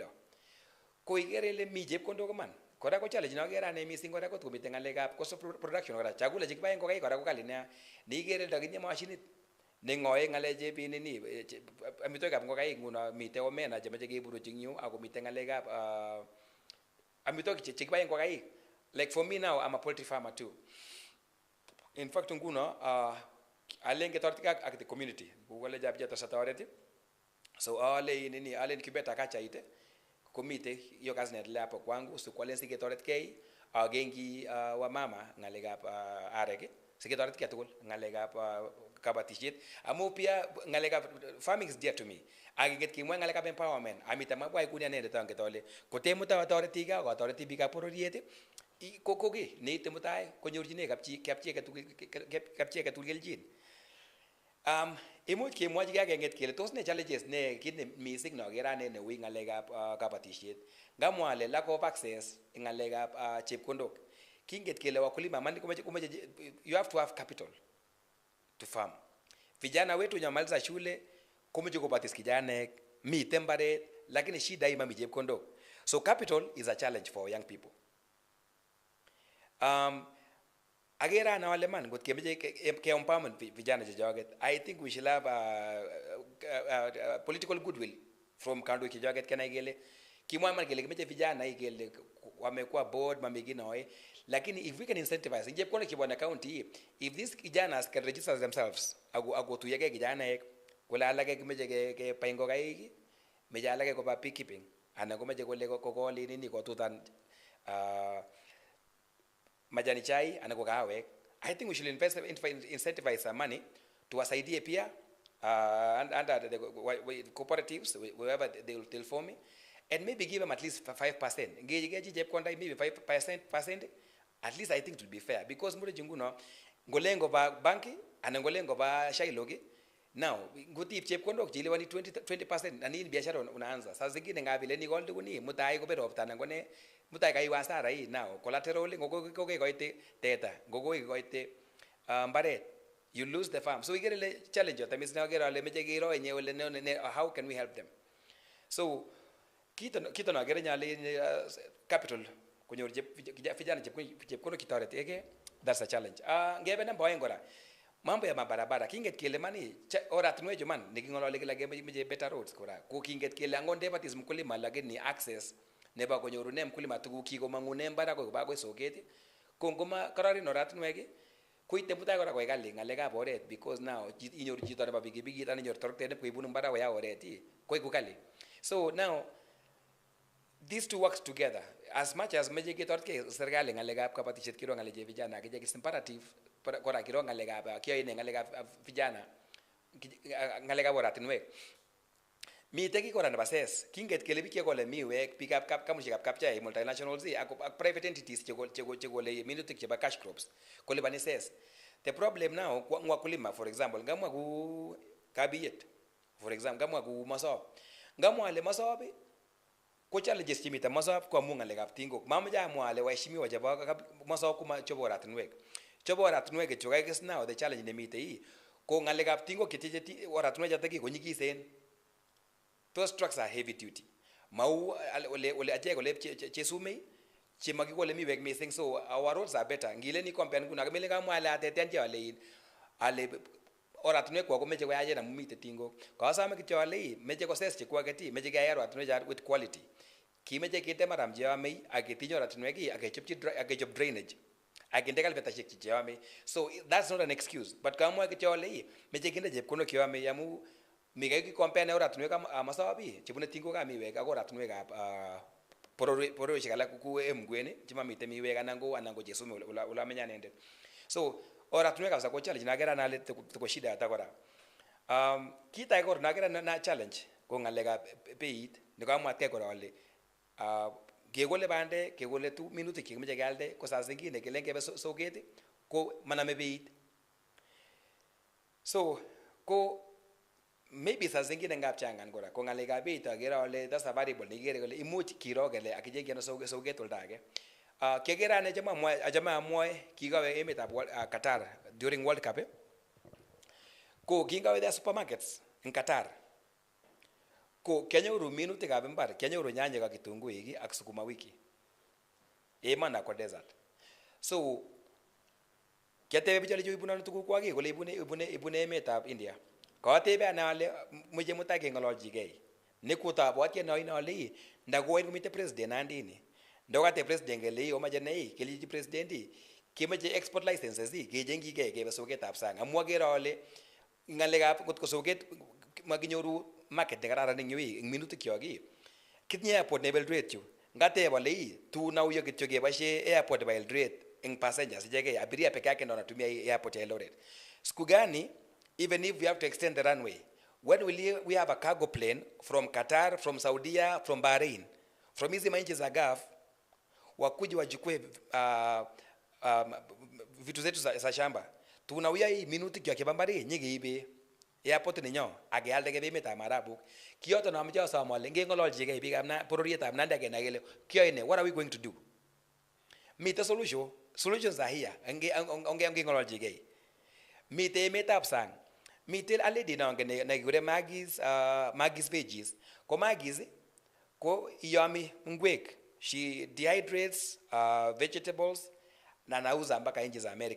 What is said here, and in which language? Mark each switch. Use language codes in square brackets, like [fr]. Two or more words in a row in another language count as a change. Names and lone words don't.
[kln] Ko ikere ile mi chepkondok man. Kora ko challenge nakere ane mising kora kot komite ng'alekab [en] cost of production [kln] kora. Chakula chekiboe ngokaik kora ko kali nea. Neikere ndakinye mashinit neng'oe ng'aleche binini amitwogikab ngokaik nguno mite omena chemoche keburuch ing yu ako mite ng'alekab amitwogik chekiboe ngokaik. [en] Like for me now I'm a poultry farmer too. In fact [kln] nguno alen ketoretkei ak [en] the community [kln] kole jab jeta satoret. So ale incubator kachait komite [sw] hiyo kazi inaendelea hapo kwangu [kln] sikwalen siketoretkei agengi wamama ng'alekab arek siketoretkei tugul ng'alekab kabatishet amu pia ng'alekab [en] farming is dear to me. [kln] Akinget kimwa ng'alekab empowerment amita mabwai kunia inendet anget ale kotemutai atoreti ga atoreti biikab bororiet kokoki neite mutai konyorchine kapchi aketugul kelchin. Imuch kemwochi akeng'et kele tos ne challenges ne kit ne mising nokere ane neui ng'alekab kabatishet. Ngamwa ale [en] lack of access [kln] ng'alekab chepkondok. Kinget kele wakulima man komeche [en] you have to have capital to farm. [sw] Vijana wetu [kln] nyamaliza shule komeche kobatis kijanek mite mbaret [sw] lakini shida [kln] ima mi chepkondok. [en] So capital is a challenge for young people. [kln] Agera ana wale man ngot kemeche ke empowerment vijana chechoket. [en] I think we should have political goodwill from [kln] kandoik chechoket kenai kele kimwa man kele kemeche vijana kele wamekuwa board mameginoe lakini [en] if we can incentivize [kln] chepkondok chebo county [en] if these kijanas can register themselves [kln] akotuyekei kijanaek kole alake kemeche kebai ngokaik meche alake koba beekeeping anan komeche kole kokol nini kotutan majani chai anan ko kahawek. [en] I think we should incentivize some money to [sw] wasaidie pia [en] under the cooperatives wherever they'll form and maybe give them at least 5%. [kln] Ngeji chepkonda maybe 5%. [en] At least I think it will be fair because [kln] mure jinguno ngolengo ba banki anan ngolengo ba shailogi. Now ngutip chepkondok jiliwani 20% na nini [sw] biashara unaanza. Sasa zingine [kln] ngabile ni gold kuni mutai ko beropta na ngone mutai kai wasara hii [en] now collateral [kln] ngokoke koite teta ngokoke koite mbaret [en] you lose the farm. So we get a challenge that means now get [kln] ale meche giro enye ole [en] how can we help them. [kln] So kito na gere nyale capital kunyor vijana chepkondo kitoreteke [en] that's a challenge. [kln] Ngebe na mboe ngora [sw] mambo ya mabarabara [kln] kinget kele mani oratinwecho man niking'olole kila meche [en] better roads [kln] kora ko kinget kele angon debatis mkulima lakini access nebo konyorune mkulima tuguk kikomang'une mbar akoi koba akoi soket ko ngoma kararin oratinwek koite mutai kora koek kali ng'alekab oret [en] because now [kln] inyoru chito nebo pikipikit anan inyoru toroktet nepkoibunu mbar akoya oret koiku kali. [en] So now these two works together as much as [kln] meche ketoretkei serikali ng'alekab kabatishet kiro ng'aleche vijana akichek [en] is imperative [kln] kora kiro ng'alekab kiyoine ng'alekab vijana ng'alekab oratinwek. Mite ki kora nebo ses kinget kele biik chekole miwek biikab kamushekab kapchai multinationals ak [en] private entities [kln] chekole minutik chebo [en] cash crops [kln] kolipani ses. [en] The problem now [kln] wakulima [en] for example [kln] ngamwa ku kabiyet [en] for example [kln] ngamwa ku masop ngamwa ale masop ko challenges chimite masop ko amu ng'alekab tingok mamoche amwa ale waheshimiwa chebo masop kuma chebo oratinwek chobo oratunwek kityo kakis [en] now the challenge [kln] nemitei ko ngalekab tingok cheteche oratunwek chotok konyikisen. [en] Those trucks are heavy duty. [kln] Mau ole achek ole chesume chemakikole miwek missing, [en] so our roads are better. [kln] Ngile ni compare kuna kamele kamwa ale ateten che ale oratunwek kwa komeche koyache na mumite tingok. Kasame kityo ale meche koses chekwaketi meche keyai oratunwek with quality. Kimeche kitem aram cheame ak ketinye oratunwek ak kechop drainage. Akinde kalvetashek cheame. [en] So that's not an excuse. [kln] But kamwa kityo ale meche kinde chepkondok cheame amu mikai ki compare na oratunwek amasabi chebune tingok ab miwek ak oratunwek ab pororishek alak ku emgwen chemamite miwek anan ko chesume ula menya nendet. So oratunwek kabisa ko challenge nagera nale [sw] tuko shida hata [kln] kora. Kit age kora nagera na challenge ko ngalekab beit nikamwa ke kora ale kekole bande kekole tu minutik chekimeche kealde ko saa zingine kelen kebe soket ko maname beit. So ko maybe [sw] saa zingine [kln] ngap changan kora ko ngalekab beit agera ale [en] that's a variable [kln] nikere kole imuch kiro kele akije keno soket olda age. Kegera ne jama amwoe kigawe emetab Qatar [en] during World Cup [kln] ko kingawe [en] the supermarkets in Qatar [kln] ko kenyoru minutikab imbar, kenyoru nyanyek ak kitunguik ak sukuma wiki emana kwa desert. So kiatebe bichole ibune tuguk kwaki kole ibune emetab India. Katebe ana ale muje mutage ngololchigei nikutabwatye noino ale ndakoen komite president andini ndokate president kele omache nei keliji president kemeche [en] export licenses [kln] kejengige kebe soketab sang amu agere ale ngalekab kotko soket makinyoru market nekararan eng yui eng minutik kyok kitinye airport nebo Eldoret yu ngateb ale tuna uyo kityo keboishe airport nebo Eldoret eng passengers ichekei [sw] abiria peke yake ndo wanatumia airport ya Eldoret. Siku gani [en] even if we have to extend the runway, when will we have a cargo plane from Qatar, from Saudi, from Bahrain, [sw] from hizi manchi za Gulf wakuji wachukue vitu zetu za shamba tunawia hii minuti kwa kibambari nyingi [kln] ibe airport ninyo agealde ke emet ab Arabu kiyoto na mjo Somalia ngengololchige biik ab pororietab Nandi age na gele kiyoine, [en] what are we going to do? Meet the solutions are here [kln] ngengololchige mite emetab sang mite already na ngure Maggie's veggies ko Maggie's ko iyami ngwek. [en] She dehydrates vegetables [sw] na nauza mpaka nchi za America.